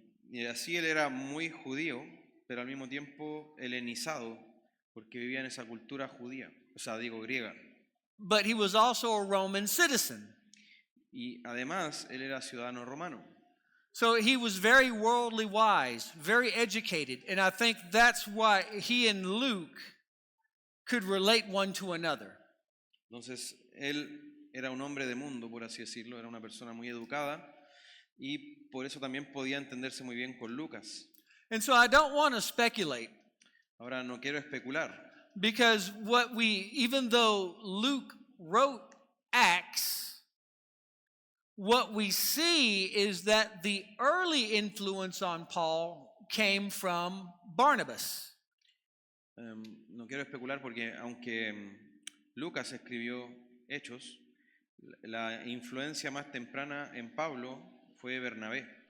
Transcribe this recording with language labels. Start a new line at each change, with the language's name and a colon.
Spanish: Y así él era muy judío, pero al mismo tiempo helenizado, porque vivía en esa cultura judía, o sea, digo griega.
English: but he was also a Roman citizen.
Spanish: Y además, él era ciudadano romano.
English: So he was very worldly wise, very educated, and I think that's why he and Luke could relate one to another.
Spanish: Entonces, él era un hombre de mundo, por así decirlo, era una persona muy educada y por eso también podía entenderse muy bien con Lucas.
English: And so I don't want to speculate
Spanish: Ahora, no quiero especular,
English: because even though Luke wrote Acts, what we see is that the early influence on Paul came from Barnabas.
Spanish: no quiero especular porque aunque Lucas escribió Hechos, la influencia más temprana en Pablo fue Bernabé.